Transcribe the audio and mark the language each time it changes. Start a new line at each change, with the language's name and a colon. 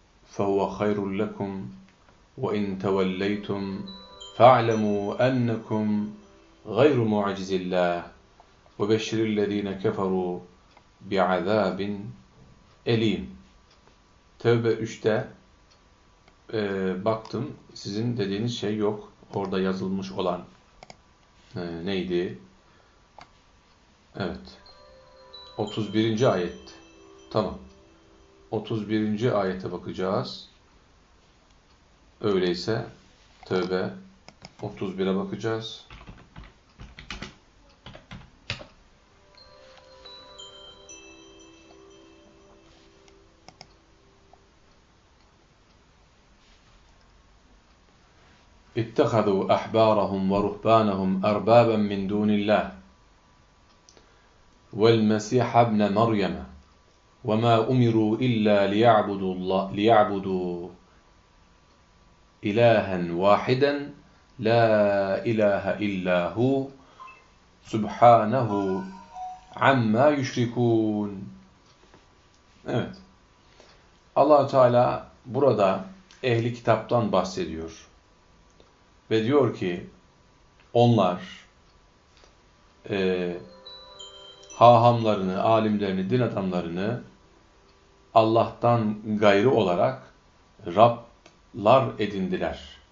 Arabic: فهو خير لكم وإن توليتم فاعلموا أنكم غير معجز الله وبشر الذين كفروا بعذاب أليم.
Turkish: Tövbe 3'te baktım, sizin dediğiniz şey yok. Orada yazılmış olan neydi? Evet. 31. ayet. Tamam. 31. ayete bakacağız. Öyleyse Tövbe 31'e bakacağız.
Arabic: اتخذوا أحبارهم ورهبانهم أربابا من دون الله والمسيح ابن مريم وما أمروا إلا ليعبدوا الله ليعبدوا إلها واحدا لا إله إلا هو سبحانه عما يشركون.
Turkish: Evet. Allah Teala burada ehli kitaptan bahsediyor. Ve diyor ki, onlar hahamlarını, alimlerini, din adamlarını Allah'tan gayrı olarak Rablar edindiler.